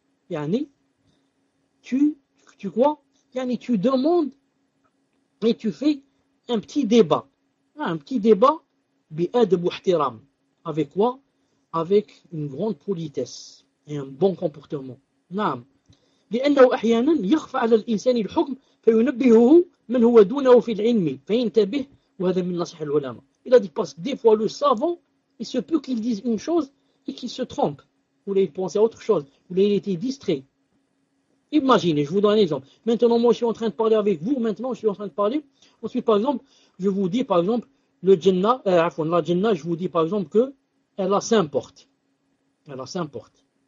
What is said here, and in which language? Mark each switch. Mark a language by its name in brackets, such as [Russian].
[French] Yani, tu quoi? Yani, tu demandes et tu fais un petit débat. Un petit débat bi-adab avec quoi? Avec une grande politesse et un bon comportement. Naam. [Arabic] لأنه أحيانا يخفى على الإنسان الحكم فينبهه من هو دونه في العلم فينتبه وهذا من نصح العلماء. [French] Il a dit parce que des fois le savant, il se peut qu'il dise une chose et qu'il se trompe. Ou il pensait à autre chose. Ou il était distrait. Imaginez, je vous donne un exemple. Maintenant, moi, je suis en train de parler avec vous. Maintenant, je suis en train de parler. Ensuite, par exemple, je vous dis, par exemple, le Jannah, la Jannah, je vous dis, par exemple, que elle a cinq portes. Elle a cinq portes.